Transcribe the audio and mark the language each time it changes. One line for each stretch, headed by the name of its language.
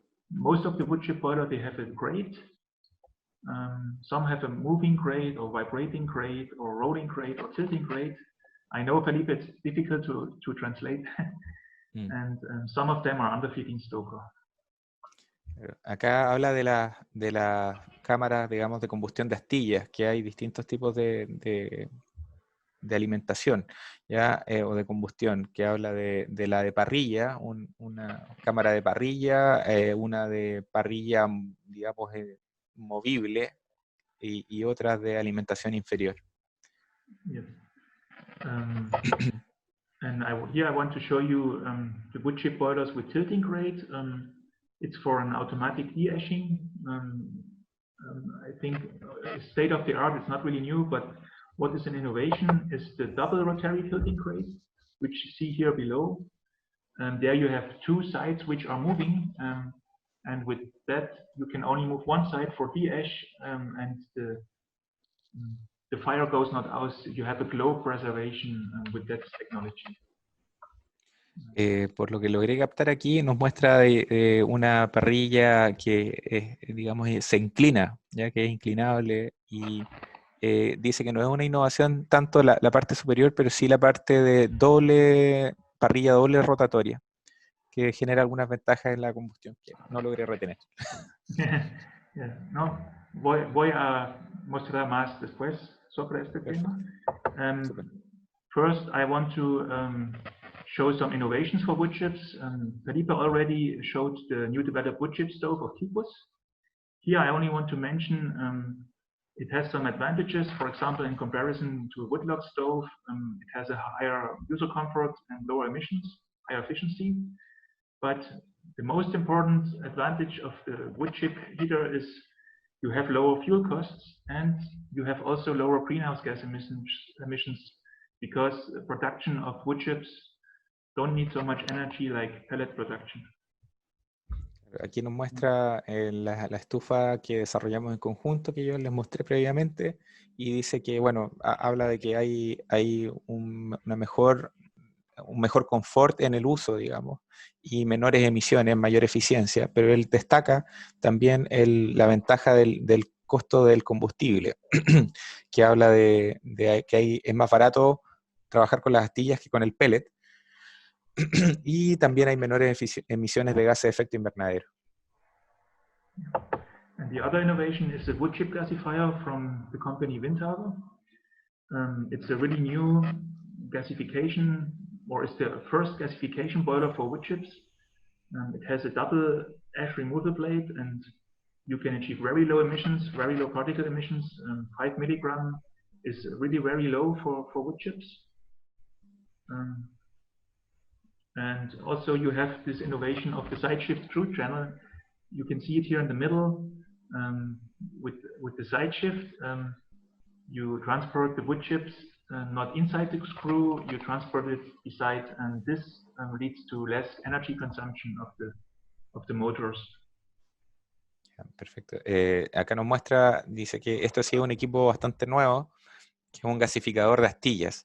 English: Most of the wood chip boiler, they have a grate. Some have a moving grate or vibrating grate or rolling grate or tilting grate. I know, Felipe, it's difficult to translate. And some of them are underfeeding Stoker.
Spanish: Acá habla de las cámaras, digamos, de combustión de astillas, que hay distintos tipos de alimentación, ¿ya? O de combustión, que habla de la de parrilla, una cámara de parrilla, una de parrilla, digamos, movible, y otras de alimentación inferior.
English: Yes. And here I want to show you the wood chip boilers with tilting grate. It's for an automatic de-ashing. I think state of the art, it's not really new, but what is an innovation is the double rotary tilting grate, which you see here below. There you have two sides which are moving, and with that you can only move one side for de-ash, and the fire goes not out. You have a glow preservation with that technology.
Spanish: Por lo que logré captar aquí, nos muestra una parrilla que, digamos, se inclina, ya que es inclinable, y dice que no es una innovación tanto la parte superior, pero sí la parte de parrilla doble rotatoria, que genera algunas ventajas en la combustión que no logré retener. Yeah, no, voy a mostrar más después sobre este tema.
English: First, I want to show some innovations for wood chips. Felipe already showed the new developed wood chip stove of Tipus. Here, I only want to mention it has some advantages. For example, in comparison to a woodlock stove, it has a higher user comfort and lower emissions, higher efficiency. But the most important advantage of the wood chip heater is you have lower fuel costs, and you have also lower greenhouse gas emissions, because production of wood chips don't need so much energy like pellet production.
Spanish: Aquí nos muestra la estufa que desarrollamos en conjunto, que yo les mostré previamente, y dice que, bueno, habla de que hay un mejor confort en el uso, digamos, y menores emisiones, mayor eficiencia, pero él destaca también la ventaja del costo del combustible, que habla de que es más barato trabajar con las astillas que con el pellet, y también hay menores emisiones de gases de efecto invernadero.
English: And the other innovation is the wood chip gasifier from the company Windhaber. It's a really new gasification, or it's the first gasification boiler for wood chips. It has a double ash removal blade, and you can achieve very low emissions, very low particle emissions. 5 milligram is really very low for wood chips. And also you have this innovation of the side shift screw channel. You can see it here in the middle. With the side shift, you transport the wood chips not inside the screw, you transport it beside, and this leads to less energy consumption of the motors.
Spanish: Perfecto. Acá nos muestra, dice que esto ha sido un equipo bastante nuevo, que es un gasificador de astillas.